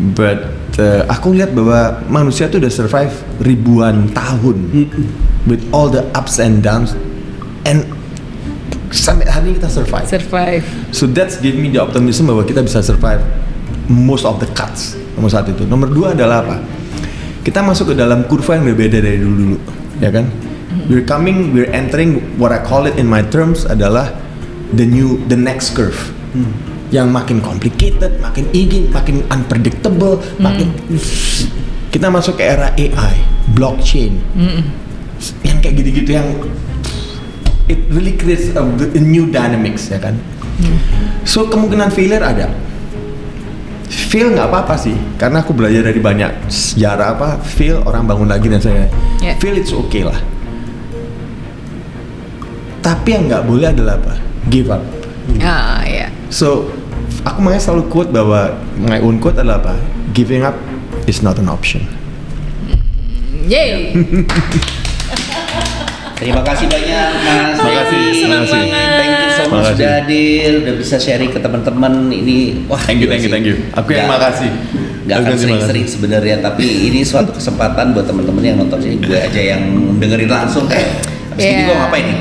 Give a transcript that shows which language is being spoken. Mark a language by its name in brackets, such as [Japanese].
[Indonesian] But aku lihat bahwa manusia tuh udah survive ribuan tahun with all the ups and downs, and sampai hari ini kita survive. [English] Survive. So that's give me the optimism bahwa kita bisa survive most of the cuts. [Indonesian] Nomor 1 itu. Nomor 2 adalah apa? Kita masuk ke dalam kurva yang berbeda dari dulu, ya kan? [English] We're entering what I call it in my terms adalah the next curve. [Indonesian] Yang makin complicated, makin makin unpredictable, makin kita masuk ke era AI, blockchain, yang kayak gitu-gitu yang it really creates a new dynamics ya kan. So kemungkinan failure ada. Fail nggak apa-apa sih, karena aku belajar dari banyak sejarah fail orang bangun lagi dan saya fail it's okay lah. Tapi yang nggak boleh adalah apa? Give up. Ya. So, aku makanya selalu quote bahwa my own quote adalah apa? [English] Giving up is not an option. Yay. [Indonesian] Terima kasih banyak Mas. Terima kasih. Senang banget. Thank you so much sudah hadir, udah bisa sharing ke teman-teman ini. Wah, Thank you. Aku yang makasih. Gak akan sering-sering sebenarnya, tapi ini suatu kesempatan buat teman-teman yang nonton sini. Gue aja yang dengerin langsung abis gini gue ngapain nih?